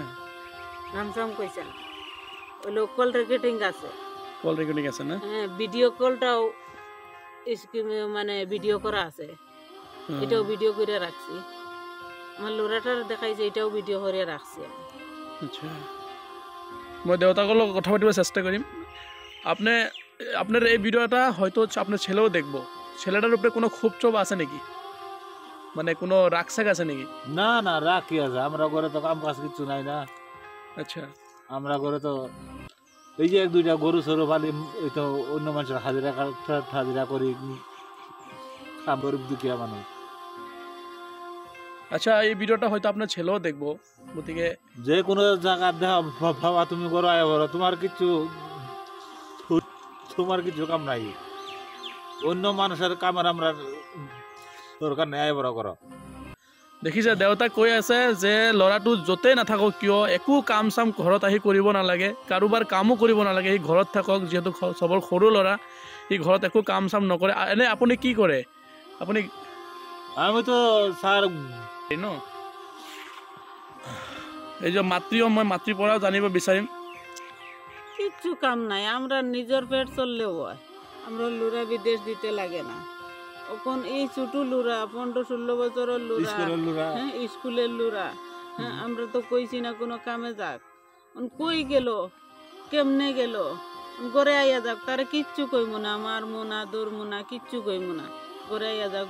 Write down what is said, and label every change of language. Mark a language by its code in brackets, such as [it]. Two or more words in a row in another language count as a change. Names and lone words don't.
[bn] নাম সাম কইছে না। ওই কল রেকর্ডিং আছে, কল রেকর্ডিং আছে না? হ্যাঁ, ভিডিও কলটাও মানে ভিডিও করা আছে, এটাও ভিডিও করে রাখছি। আমার লোরাটার দেখাইছে, এটাও ভিডিও করে রাখছি আমি। আচ্ছা, [as] মই দেউতাকৰ লগত কথা পাতিব চেষ্টা কৰিম। [bn] আপনার এই ভিডিওটা হয়তো আপনার ছেলেও দেখবো। ছেলেটার উপরে কোনো ক্ষোভ চোভ আছে নাকি, মানে কোনো রাগ শাক আছে নাকি? না না, রাগ কি আছে, আমরা ঘরে তো কাম কাজ কিছু নাই না। আচ্ছা, আমরা ঘরে তো এই যে 1-2টা গরু সরু পালি, এই তো অন্য মানুষের হাজিরা করি, কাম গরিব দুঃখিয়া মানুষ। আচ্ছা, এই ভিডিওটা হয়তো আপনার ছেলেও দেখবো, গতিকে যে কোনো জায়গা ভাবা তুমি করো আয় করো, তোমার কিছু কাম নাই। অন্য মানুষের কামের আমরা দরকার নাই, আয় বড় করো। [as] দেখিছে দেউতা কৈ আছে যে ল'ৰাটো য'তেই নাথাকক কিয় একো কাম চাম ঘৰত আহি কৰিব নালাগে, কাৰোবাৰ কামো কৰিব নালাগে, সি ঘৰত থাকক, যিহেতু চবৰ সৰু ল'ৰা, সি ঘৰত একো কাম চাম নকৰে। এনে আপুনি কি কৰে? আপুনি? [bn] আমি তো স্যার [as] ন এই যে মই মাতৃৰ পৰাও জানিব বিচাৰিম। [bn] কিচ্ছু কাম নাই, আমরা নিজের পেট চললেও হয়, আমরা লুরা বিদেশ দিতে লাগে না। এখন এই ছোট লুরা 15-16 বছরের লুরা, হ্যাঁ, স্কুলের লুরা, হ্যাঁ, আমরা তো কইছি না কোনো কামে যাক। কই গেল, কেমনে গেল, ঘরে আইয়া যাক, তারে কিচ্ছু কইমু না, মারমু না, দৌড়মু না, কিচ্ছু কইমু না, ঘরে আইয়া যাক।